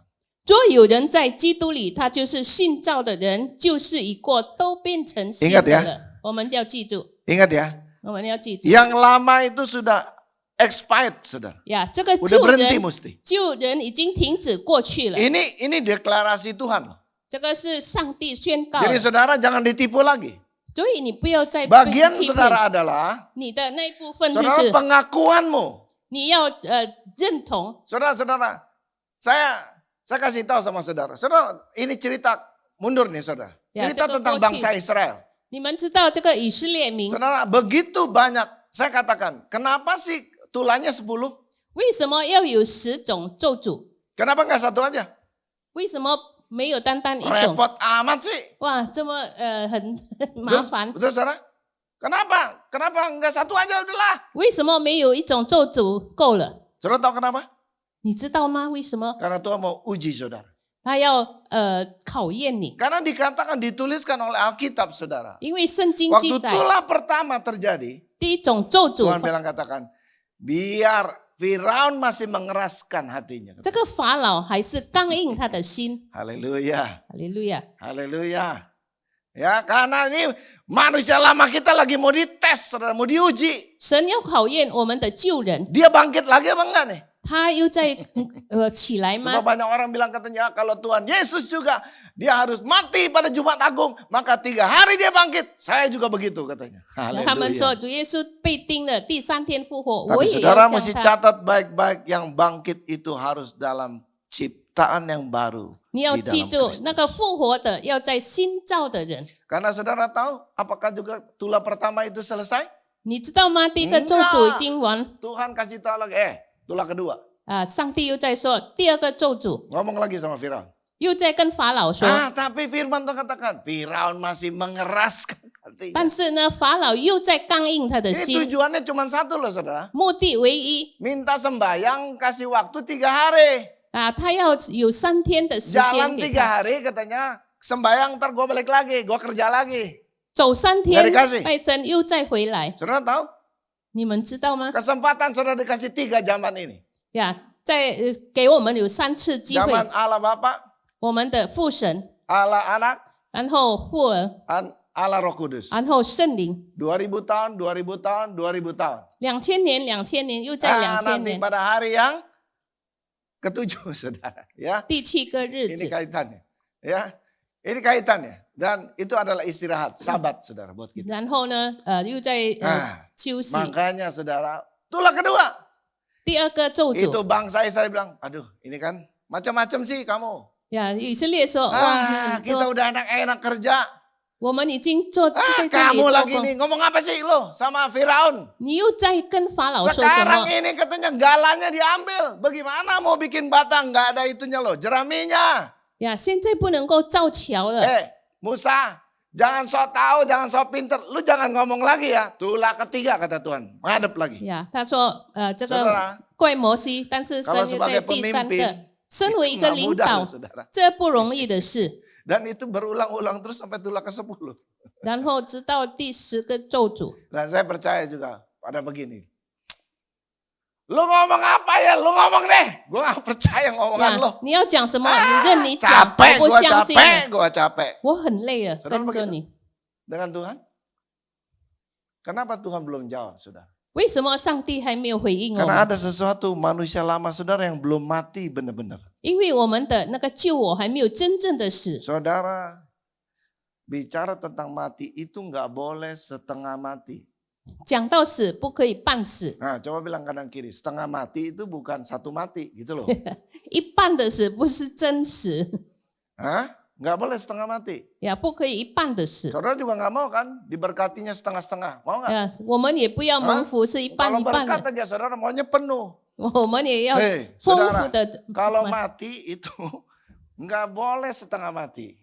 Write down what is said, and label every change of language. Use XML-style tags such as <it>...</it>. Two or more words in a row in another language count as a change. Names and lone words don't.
<zh>若有人在基督里，他就是信造的人，旧事已过，都变成新的</zh> <id>Ingat ya.</id> <zh>了。我们要记住，</zh> <id>Ingat ya,</id> <zh>我们要记住</zh> <id>yang lama itu sudah expired saudara.</id> <zh>呀，这个</zh> <id>Udah</id> <zh>旧</zh> <id>berhenti</id> <zh>人</zh> <id>mesti.</id> <zh>旧人已经停止过去了。</zh> <id>Ini deklarasi Tuhan loh.</id> <zh>这个是上帝宣告</zh> <id>Jadi</id> <zh>的，</zh> <id>saudara jangan ditipu lagi.</id> <zh>所以你不要再被</zh> <id>Bagian</id> <zh>欺骗。</zh> <id>saudara adalah</id> <zh>你的那一部分就</zh> <id>saudara</id> <zh>是</zh> <id>pengakuanmu.</id> <zh>你要认同。</zh> <id>Saudara-saudara, saya kasih tahu sama saudara. Saudara, ini cerita mundur nih saudara. Ya, Cerita cukup tentang bocil. bangsa Israel.</id> <zh>你们知道这个以色列民</zh> <id>Saudara, begitu banyak. Saya katakan, kenapa sih tulangnya 10?</id> <zh>为什么要有10种咒诅？</zh> <id>Kenapa nggak satu aja?</id> <zh>为什么没有单单一种？</zh> <id>Repot amat sih.</id> <zh>哇，这么很麻烦。</zh> <id>Betul saudara? Kenapa? Kenapa nggak satu aja udahlah?</id> <zh>为什么没有一种咒诅够了？</zh> <id>Saudara tahu kenapa?</id> <zh>你知道吗？为什么？</zh> <id>Karena Tuhan mau uji saudara.</id> <zh>他要考验你，</zh> <id>Karena dikatakan dituliskan oleh Alkitab saudara.</id> <zh>因为圣经</zh> <id>Waktu</id> <zh>记载</zh> <id>tulah pertama terjadi,</id> <zh>第一种咒诅</zh> <id>Tuhan，bilang katakan, biar Firaun masih mengeraskan hatinya.</id> <zh>这个法老还是刚硬他的心。</zh> <id>Haleluya,</id> <zh>哈利路亚！</zh> <id>haleluya. Ya, karena ini manusia lama kita lagi mau dites, saudara, mau diuji.</id> <zh>神要考验我们的旧人，</zh> <id>Dia bangkit lagi apa enggak nih?</id> <zh>他又在起来</zh> <id>Sebab</id> <zh>吗？</zh> <id>banyak orang bilang katanya kalau Tuhan Yesus juga dia harus mati pada Jumat Agung, maka 3 hari dia bangkit. Saya juga begitu katanya.</id> <zh>他们</zh> <id>Haleluya.</id> <zh>说主耶稣被钉了，第3天复活，</zh> <id>Tapi</id> <zh>我也</zh> <id>saudara</id> <zh>要</zh> <id>mesti</id> <zh>像他。</zh> <id>catat baik-baik, yang bangkit itu harus dalam ciptaan yang baru</id> <zh>你要</zh> <id>di</id> <zh>记</zh> <id>dalam</id> <zh>住，那个</zh> <id>Kristus.</id> <zh>复活的要在新造的人。</zh> <id>Karena saudara tahu apakah juga tulah pertama itu selesai?</id> <zh>你知道吗？第一个咒诅已经完</zh> <id>Tuhan kasih tahu lagi, tulah kedua.</id> <zh>上帝又在说第二个咒诅，</zh> <id>Ngomong lagi sama Firaun.</id> <zh>又在跟法老说。</zh> <id>Tapi firman Tuhan katakan, Firaun masih mengeraskan hatinya.</id> <zh>但是呢，法老又在刚硬他的</zh> <id>Ini</id> <zh>心，</zh> <id>tujuannya cuma satu loh saudara.</id> <zh>目的唯一</zh> <id>Minta sembahyang kasih waktu 3 hari.</id> <zh>他要有3天的时间</zh> <id>Jalan</id> <zh>给</zh> <id>3</id> <zh>他，</zh> <id>hari katanya, sembahyang ntar gue balik lagi, gue kerja lagi.</id> <zh>走3天</zh> <id>Dari kasih</id> <zh>拜神又再回来，</zh> <id>Saudara tahu?</id> <zh>你们知道吗？</zh> <id>Kesempatan saudara dikasih 3 zaman ini.</id> <zh>在给我们有3次机会，</zh> <id>Zaman Allah Bapa,</id> <zh>我们的父神，</zh> <id>Allah Anak,</id> <zh>然后父儿，</zh> <id>Allah Roh Kudus.</id> <zh>然后圣灵，</zh> <id>2000 tahun, 2000 tahun, 2000 tahun.</id> <zh>2000 年，2000年又在2000</zh> <id>Nanti</id> <zh>年，</zh> <id>pada hari yang ke-7 saudara. Ya,</id> <zh>第7个日</zh> <id>ini</id> <zh>子，</zh> <id>kaitannya. Ya, ini kaitannya. Dan itu adalah istirahat, sabat saudara buat kita.</id> <zh>然后呢，又在休息。</zh> <id>Makanya saudara, itulah kedua.</id> <zh>第二个咒</zh> <id>Itu</id> <zh>诅，</zh> <id>bangsa Israel bilang, aduh ini kan macam-macam sih kamu.</id> <zh>以色列说，哇，</zh> <id>Kita udah enak-enak kerja.</id> <zh>我们已经在这里</zh> <id>Kamu</id> <zh>做</zh> <id>lagi</id> <zh>工，</zh> <id>nih ngomong apa sih lo sama Firaun?</id> <zh>你又在跟法老说什</zh> <id>Sekarang</id> <zh>么？</zh> <id>ini katanya galanya diambil. Bagaimana mau bikin batang? Nggak ada itunya loh, jeraminya.</id> <zh>现在不能够造桥了。</zh> <id>Musa, jangan sok tahu, jangan sok pinter. Lu jangan ngomong lagi ya. Tulah ketiga kata Tuhan. Ngadep lagi.</id> <zh>他说，这个</zh> <id>Saudara,</id> <zh>怪摩西，但是神</zh> <id>kalau</id> <zh>又在</zh> <id>sebagai</id> <zh>第3</zh> <id>pemimpin,</id> <zh>个。身为一</zh> <id>itu</id> <zh>个</zh> <id>nggak</id> <zh>领</zh> <id>mudah</id> <zh>导</zh> <id>loh,，saudara.</id> <zh>这不容易的事。</zh> <id>Dan itu berulang-ulang terus sampai tulah ke-10.</id> <zh>然后直到第10个咒诅，</zh> <id>Dan saya percaya juga pada begini. Lu ngomong apa ya? Lu ngomong deh. Gue gak percaya ngomongan lo.</id> <zh>你要讲什么，你任你讲，</zh> <id>Capek,</id> <zh>我不</zh> <id>gue</id> <zh>相信</zh> <id>capek,</id> <zh>你，</zh> <id>gue capek.</id> <zh>我很累了，</zh> <id>Saudara</id> <zh>跟着</zh> <id>begitu?</id> <zh>你。</zh> <id>Dengan Tuhan? Kenapa Tuhan belum jawab, saudara?</id> <zh>为什么上帝还没有回应我</zh> <id>Karena</id> <zh>们？</zh> <id>ada sesuatu manusia lama, saudara, yang belum mati benar-benar.</id> <zh>因为我们的那个救我还没有真正的死。</zh> <id>Saudara, bicara tentang mati itu nggak boleh setengah mati.</id> <zh>讲到死，不可以半死，</zh> <id>Nah, coba bilang kanan kiri, setengah mati itu bukan satu mati, gitu loh.</id> <zh>一半的死不是真死，</zh> <id>Hah? Nggak boleh setengah mati.</id> <zh>不可以一半的死。</zh> <id>Saudara juga nggak mau kan diberkatinya setengah-setengah, mau nggak?</id> <zh>我们也不要蒙福是一半</zh> <id>Kalau</id> <zh>一半</zh> <id>berkat</id> <zh>的，</zh> <id>aja saudara maunya penuh.</id> <zh>我们也要</zh> <id>Hei,</id> <zh>丰</zh> <id>saudara,</id> <zh>富的。</zh> <id>kalau mati itu nggak boleh setengah mati.</id>